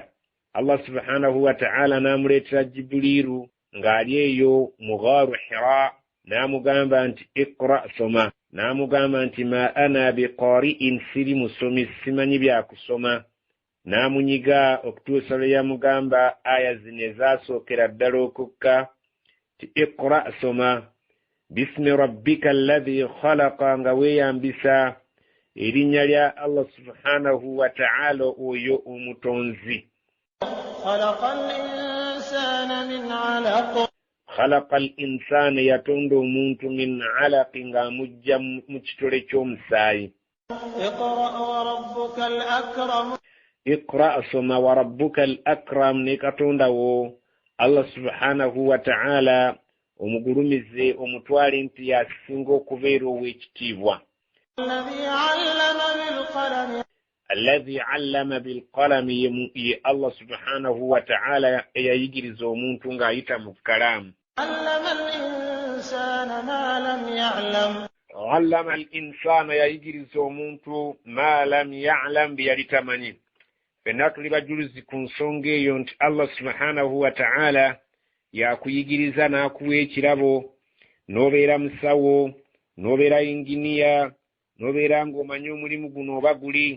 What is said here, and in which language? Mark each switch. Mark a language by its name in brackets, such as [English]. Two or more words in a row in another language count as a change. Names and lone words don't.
[Arabic] الله سبحانه وتعالى [Ganda] n'amuleetera Jibrilu ng'ali eyo mu ghaaru Hira, n'amugamba nti iqra soma. N'amugamba nti [Arabic] ما أنا بقارئ, [Ganda] siri musomi, simanyi bya kusoma. N'amunyiga okutuusa lwe yamugamba aya zino ezaasookera ddala okukka ti iqra soma [Arabic] باسم ربك الذي خلق, [Ganda] nga weeyambisa erinnya lya [Arabic] الله سبحانه وتعالى [Ganda] oyo omutonzi. [Arabic] خلق الإنسان من علق. خلق الإنسان, [Ganda] yatonda omuntu [Arabic] من علق, [Ganda] ng'amujja mu kitole ky'omusaayi. [Arabic] اقرأ وربك الأكرم. Iqra soma وربك الأكرم, [Ganda] ne katonda wo [Arabic] الله سبحانه وتعالى [Ganda] omugulumize omutwale nti yasinga okubeera ow'ekitiibwa. [Arabic] الذي علم بالقلم, [Ganda] ye [Arabic] الله سبحانه وتعالى [Ganda] eyayigiriza omuntu ng'ayita mu kalaamu. [Arabic] علم الإنسان ما لم يعلم. علم الإنسان, [Ganda] yayigiriza omuntu [Arabic] ما لم يعلم, [Ganda] bye yali tamanyi. Fenna tuli bajulizi ku nsonga eyo nti [Arabic] الله سبحانه وتعالى [Ganda] yakuyigiriza n'akuwa ekirabo, n'obeera musawo, n'obeera inginiya, n'obeera ng'omanyi omulimu guno oba guli.